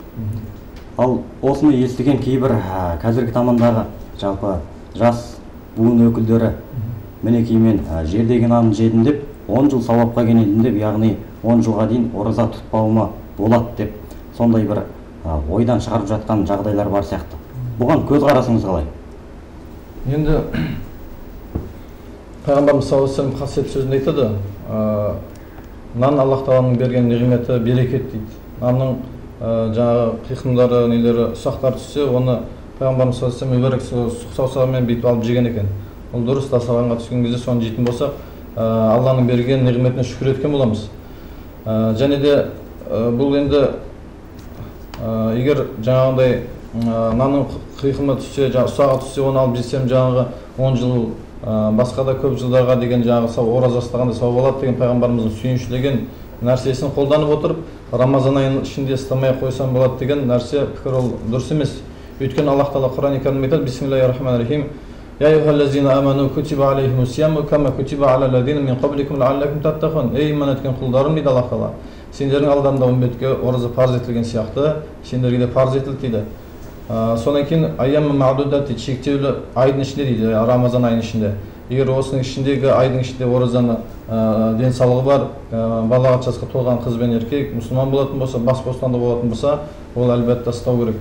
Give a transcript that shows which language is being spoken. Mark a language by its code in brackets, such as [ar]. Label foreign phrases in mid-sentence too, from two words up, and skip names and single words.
[kk] Ал осыны естіген кейбір қазіргі замандағы жалпы жас буын өкілдері мінекей мен жердегі нанды жедім деп 10 жыл сауапқа кенелдім деп, яғни 10 жылға дейін ораза тұтпауыма болады деп, сондай бір ойдан шығарып жатқан жағдайлар бар сияқты. Бұған көз қарасыңыз қалай? Енді пайғамбарымыз [ar] صلى الله عليه وسلم [kk] қасиетті сөзінде айтады: "Нан Аллах тағаланың берген неғиметі, берекет" дейді. Нанның жаңағы қиқымдары, нелері, ұсақтар түссе, оны пайғамбарымыз [ar] صلى الله عليه وسلم [kk] сұқ саусағымен бүйтіп алып жеген екен. Ол дұрыс, дастарханға түскен кезде соны жейтін болсақ, Алланың берген неғиметіне шүкір еткен боламыз. Және де бұл енді егер жаңағындай нанның қиқымы түссе, ұсағы түссе, оны алып жесем жаңағы 10 жыл басқа да көп жылдарға деген жаңағы ораза ұстағанда сауап болады деген пайғамбарымыздың сүйіншілеген нәрсесін қолданып отырып, Рамазан айының ішінде ұстамай қойсам болады деген нәрсе пікір ол дұрыс емес. Өйткені Аллах Тағала Құран-ы Кәрімде айтады: [ar] بسم الله الرحمن الرحيم. يا أيها الذين آمنوا كتب عليكم الصيام كما كتب على الذين من قبلكم لعلكم تتقون. [kk] Ей иман еткен құлдарым дейді Аллах Тағала. Сендердің алдарында үмбетке ораза парыз етілген сияқты, сендерге де парыз етілді дейді. Содан кейін [ar] أياما معدودات [kk] дейді, шектеулі айдың ішінде дейді, Рамазан айының ішінде. Егер осының ішіндегі айдың ішінде оразаны денсаулығы бар, балағат жасқа толған қыз бен еркек мұсылман болатын болса, бас бостанда болатын болса, ол әлбәтте ұстау керек.